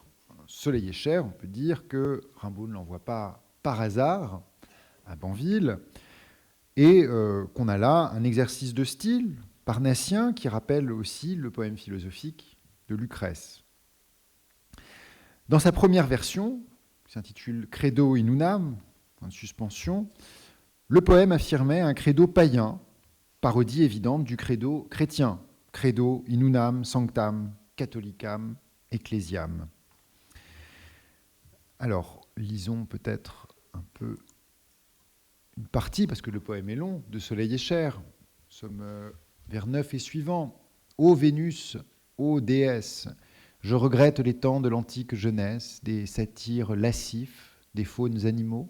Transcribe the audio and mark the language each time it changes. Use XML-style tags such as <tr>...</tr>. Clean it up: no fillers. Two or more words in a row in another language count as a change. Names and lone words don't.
<fr>Soleil et chair, on peut dire que Rimbaud ne l'envoie pas par hasard à Banville, et qu'on a là un exercice de style parnassien qui rappelle aussi le poème philosophique de Lucrèce. Dans sa première version, qui s'intitule</fr> <la>Credo in unam,</la> <fr>point de suspension, le poème affirmait un credo païen, parodie évidente du credo chrétien,</fr> <la>Credo in unam sanctam catholicam ecclesiam.</la> <fr>Alors, lisons peut-être un peu une partie, parce que le poème est long, de Soleil et Chair. Nous sommes vers 9 et suivant. Ô Vénus, ô déesse, je regrette les temps de l'antique jeunesse, des satyres lascifs, des faunes animaux.</fr>